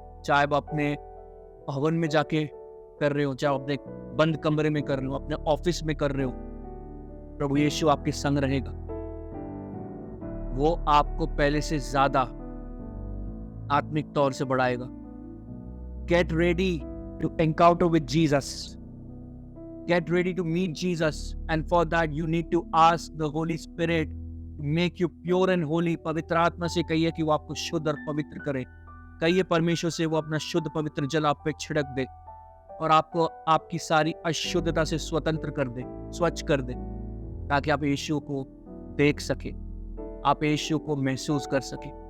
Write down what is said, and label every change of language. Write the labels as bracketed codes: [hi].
[hi] चाहे आप अपने भवन में जाके कर रहे हो, चाहे अपने बंद कमरे में कर रहे हो, अपने ऑफिस में कर रहे हो, प्रभु यीशु आपके संग रहेगा। वो आपको पहले से ज्यादा आत्मिक तौर से बढ़ाएगा। [en] Get ready to encounter with Jesus. Get ready to meet Jesus, and for that you need to ask the Holy Spirit to make you pure and holy. [hi] पवित्र आत्मा से कहिए कि वो आपको शुद्ध और पवित्र करे। कहिए परमेश्वर से वो अपना शुद्ध पवित्र जल आप पे छिड़क दे और आपको आपकी सारी अशुद्धता से स्वतंत्र कर दे, स्वच्छ कर दे, ताकि आप यीशु को देख सके, आप यीशु को महसूस कर सके।